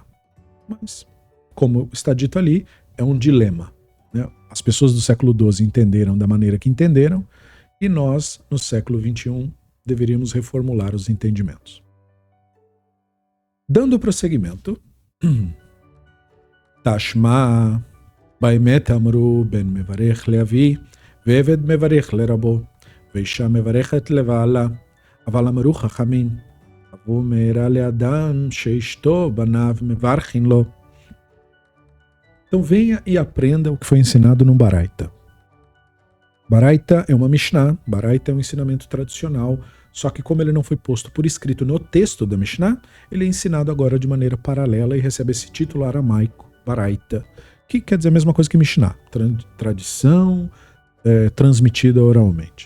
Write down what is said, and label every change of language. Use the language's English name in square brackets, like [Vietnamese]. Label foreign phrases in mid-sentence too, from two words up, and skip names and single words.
[Portuguese] Mas, como está dito ali, é um dilema. As pessoas do século XII entenderam da maneira que entenderam e nós, no século XXI, deveríamos reformular os entendimentos. Dando prosseguimento, [Hebrew] תשמע באמת אמרו בן מברך לאבי ועבד מברך לרבו ואשה מברכת לבעלה אבל אמרו חכמים אבו מארה לאדם שאשתו בניו מברכין לו. [Portuguese] Então venha e aprenda o que foi ensinado no Baraita. Baraita é uma Mishnah, Baraita é um ensinamento tradicional, só que como ele não foi posto por escrito no texto da Mishnah, ele é ensinado agora de maneira paralela e recebe esse título aramaico, Baraita, que quer dizer a mesma coisa que Mishnah, tradição transmitida oralmente.